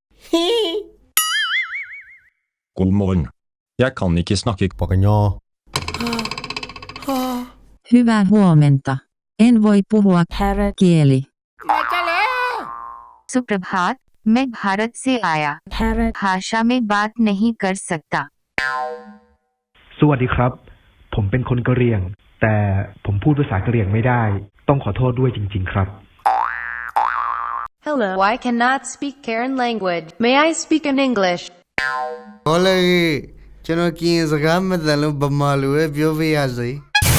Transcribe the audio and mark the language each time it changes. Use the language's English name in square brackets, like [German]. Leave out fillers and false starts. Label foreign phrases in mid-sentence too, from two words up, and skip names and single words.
[Danish] God morgen. Jeg kan ikke snakke Paganjaa. [Finnish] Hyvää huomenta. En voi puhua kieli. [Hindi] सुप्रभात मैं भारत से आया भाषा में बात नहीं कर सकता [Thai] สวัสดีครับผมเป็นคนกะเหรี่ยงแต่ผมพูดภาษากะเหรี่ยงไม่ได้ต้องขอโทษด้วยจริงๆครับ [English] Hello, I cannot speak Karen language. May I speak in English? [Spanish] Hola, [Burmese] ကျွန်တော်ကင်းစကားမတန်လို့ဗမာလိုပဲပြောပြရစေ